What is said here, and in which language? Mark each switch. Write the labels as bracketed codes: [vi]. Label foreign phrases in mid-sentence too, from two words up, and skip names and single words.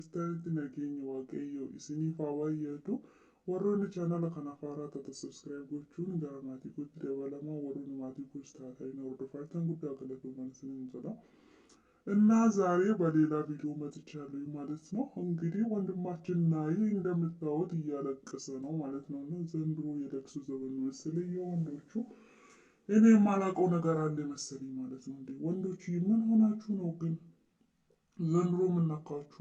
[om] Istaanti nageenya waaqayyoo isiniif haa baay'atu. Warroonni chaanala kana haaraa subscribe gochuun gara maatii kootti dabalamaa warroonni maatii koos taatanii hordofaa guddaa galatoomaa isiniin jedha [am] እና ዛሬ በሌላ ቪዲዮ መጥቻለሁ ማለት ነው። እንግዲህ ወንድማችን ናሂ እንደምታዩት እያለቀሰ ነው ማለት ነው። እና ዘንድሮ የለቅሶ ዘመን መሰለኝ የወንዶቹ እኔ የማላውቀው ነገር አለ መሰለኝ ማለት ነው። እንዴ ወንዶች ምን ሆናችሁ ነው ግን ዘንድሮ ምን ነካችሁ?